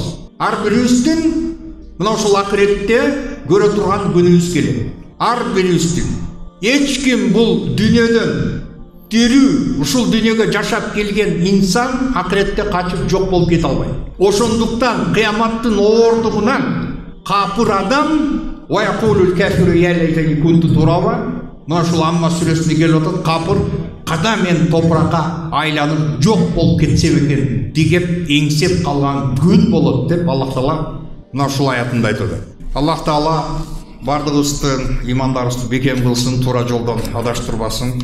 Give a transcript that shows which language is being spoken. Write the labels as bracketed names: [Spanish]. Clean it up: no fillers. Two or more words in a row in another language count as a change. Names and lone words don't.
[Kyrgyz] Ар бирибиздин мына ушул акыретте көрө турган күнүбүз келет. Ар бирибиздин. Эч ким бул дүнүйөдөн тирүү, ушул дүнүйөгө жашап келген инсан акыретте качып жок болуп кете албайт. Ошондуктан кыяматтын оордугунан капыр адам [Arabic] ويقول الكافر يا ليتني كنت ترابا, [Kyrgyz] мына ушул Амма сүрөсүндө келип атат, капыр када мен топуракка айланып жок болуп кетсем экен деп эңсеп калган күн болот деп Аллах Таала мына ушул аятында айтады. Аллах Таала бардыгыбызды, имандарыбызды бекем кылсын, туура жолдон адаштырбасын.